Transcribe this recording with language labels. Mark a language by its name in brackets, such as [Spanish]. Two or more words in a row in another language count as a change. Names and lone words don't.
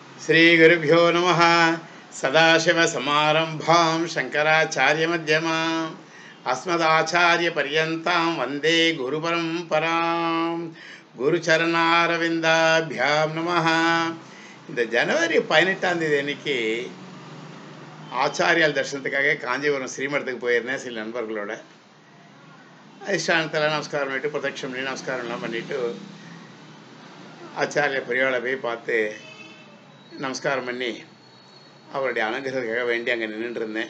[Sanskrit] श्रीगुरुभ्यो नमः। सदाशिवसमारम्भां शङ्कराचार्यमध्यमाम् अस्मदाचार्यपर्यन्तां वन्दे गुरुपरम्परां। गुरुचरणारविन्दाभ्यां नमः. [Tamil] இந்த ஜனவரி 18ஆம் தேதி அன்னைக்கு ஆச்சாரியால் தரிசனத்துக்காக காஞ்சிபுரம் ஸ்ரீமடத்துக்கு போயிருந்தேன் சில நண்பர்களோட. அதிஷ்டானத்தில் நமஸ்காரம் பண்ணிட்டு பிரதட்சம் பண்ணி நமஸ்காரம்லாம் பண்ணிவிட்டு ஆச்சாரிய பெரியவாளை போய் பார்த்து நமஸ்காரம் பண்ணி அவருடைய அனுகிரகத்துக்காக வேண்டி அங்கே நின்றுட்டு இருந்தேன்.